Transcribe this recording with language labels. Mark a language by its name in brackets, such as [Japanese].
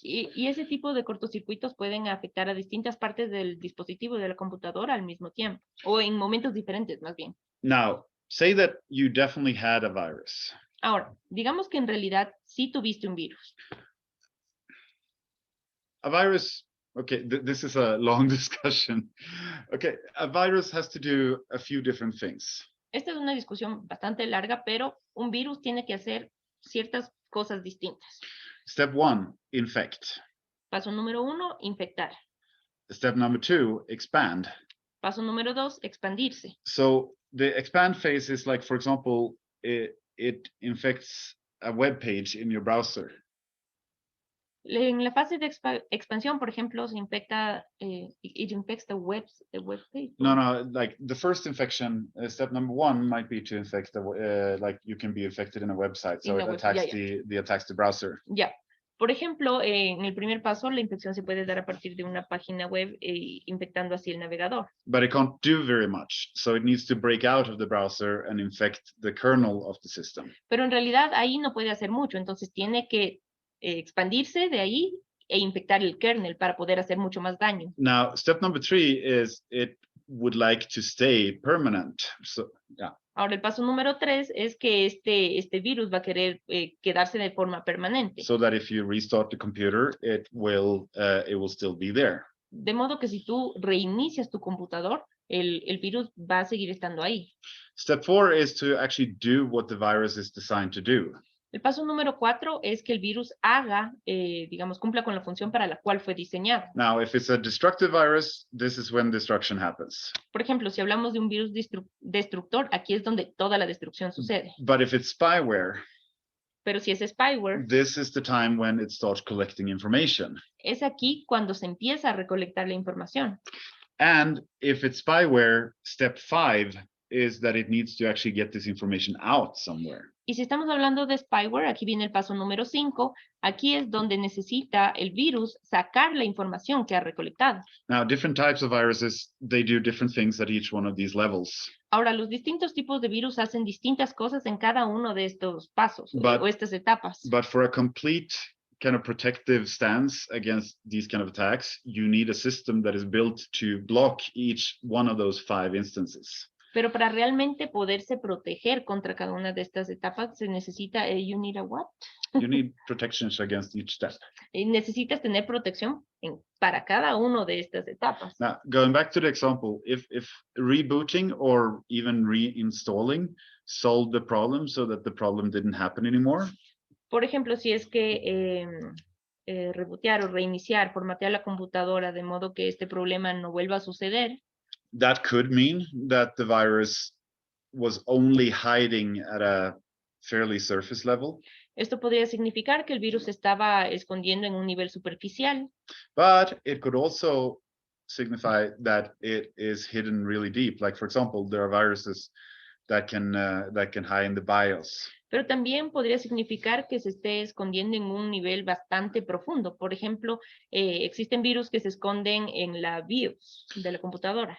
[Spanish] Y ese tipo de cortocircuitos pueden afectar a distintas partes del dispositivo de la computadora al mismo tiempo, o en momentos diferentes más bien. [English] Now, say that you definitely had a virus. [Spanish] Ahora, digamos que en realidad sí tuviste un virus. [English] A virus, okay, this is a long discussion. Okay, a virus has to do a few different things. [Spanish] Esta es una discusión bastante larga, pero un virus tiene que hacer ciertas cosas distintas. [English] Step 1, infect. [Spanish] Paso número 1, infectar. [English] Step number 2, expand. [Spanish] Paso número 2, expandirse. [English] So the expand phase is like, for example, it infects a web page in your browser. [Spanish] En la fase de expansión, por ejemplo, se infecta, [English] it infects the web page. No, like the first infection, step number 1 might be to infect like you can be infected in a website, so it attacks the attacks the browser. [Spanish] Ya. Por ejemplo, en el primer paso, la infección se puede dar a partir de una página web infectando así el navegador. [English] But it can't do very much, so it needs to break out of the browser and infect the kernel of the system. [Spanish] Pero en realidad ahí no puede hacer mucho, entonces tiene que expandirse de ahí e infectar el kernel para poder hacer mucho más daño. [English] Now, step number 3 is it would like to stay permanent. So, yeah. [Spanish] Ahora, el paso número 3 es que este virus va a querer quedarse de forma permanente. [English] So that if you restart the computer, it will still be there. [Spanish] De modo que si tú reinicias tu computador, el virus va a seguir estando ahí. [English] Step 4 is to actually do what the virus is designed to do. [Spanish] El paso número 4 es que el virus haga, digamos, cumpla con la función para la cual fue diseñado. [English] Now, if it's a destructive virus, this is when destruction happens. [Spanish] Por ejemplo, si hablamos de un virus destructor, aquí es donde toda la destrucción sucede. [English] But if it's spyware, [Spanish] pero si es spyware, [English] this is the time when it starts collecting information. [Spanish] Es aquí cuando se empieza a recolectar la información. [English] And if it's spyware, step 5 is that it needs to actually get this information out somewhere. [Spanish] Y si estamos hablando de spyware, aquí viene el paso número 5. Aquí es donde necesita el virus sacar la información que ha recolectado. [English] Now, different types of viruses, they do different things at each one of these levels. [Spanish] Ahora, los distintos tipos de virus hacen distintas cosas en cada uno de estos pasos o estas etapas. [English] But for a complete kind of protective stance against these kind of attacks, you need a system that is built to block each one of those 5 instances. [Spanish] Pero para realmente poderse proteger contra cada una de estas etapas, se necesita, [English] you need a what? You need protections against each step. [Spanish] Necesitas tener protección para cada uno de estas etapas. [English] Now, going back to the example, if rebooting or even reinstalling solved the problem so that the problem didn't happen anymore. [Spanish] Por ejemplo, si es que rebootear o reiniciar, formatear la computadora de modo que este problema no vuelva a suceder. [English] That could mean that the virus was only hiding at a fairly surface level. [Spanish] Esto podría significar que el virus estaba escondiendo en un nivel superficial. [English] But it could also signify that it is hidden really deep. Like, for example, there are viruses that can hide in the BIOS. [Spanish] Pero también podría significar que se esté escondiendo en un nivel bastante profundo. Por ejemplo, existen virus que se esconden en la BIOS de la computadora.